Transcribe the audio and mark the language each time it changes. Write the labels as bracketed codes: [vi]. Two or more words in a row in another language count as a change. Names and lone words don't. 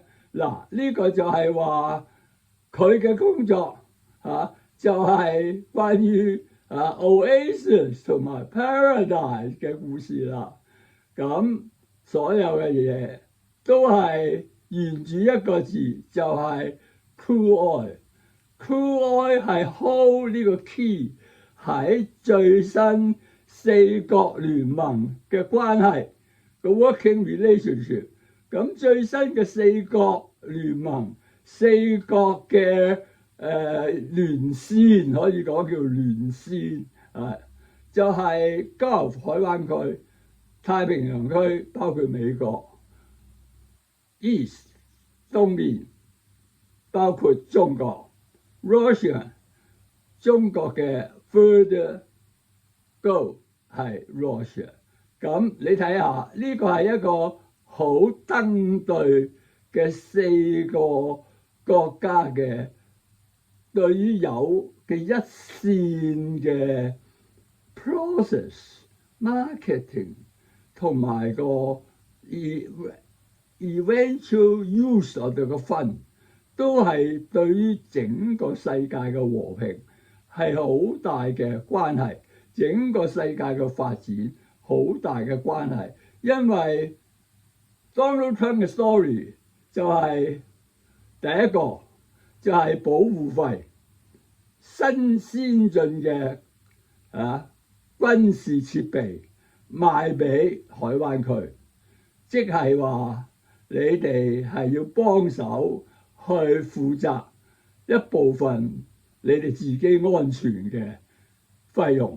[yue] 嗱，呢個就係話佢嘅工作就係關於Oasis 同埋 Paradise 嘅故事啦。咁所有嘅嘢都係沿住一個字，就係 [en] crude oil。 crude oil [yue] 係 hold 呢個 key 喺最新四國聯盟嘅關係。個 [en] working relationship， [yue] 咁最新嘅四國聯盟，四國嘅連線可以講叫連線就係 Gulf 海灣區、太平洋區，包括美國 East 東面，包括中國 Russia， 中國嘅 [en] further go [yue] 係 Russia。咁你睇下，呢個係一個好登對嘅四個國家嘅對於有嘅一線嘅 [en] process marketing [yue] 同埋個 [en] eventual use of the fund [yue] 都係對於整個世界嘅和平係好大嘅關係，整個世界嘅發展好大嘅關係。因為 Donald Trump 嘅 story 就係第一個就係保護費，新先進嘅軍事設備賣俾海灣區，即係話你哋係要幫手去負責一部分你哋自己安全嘅費用。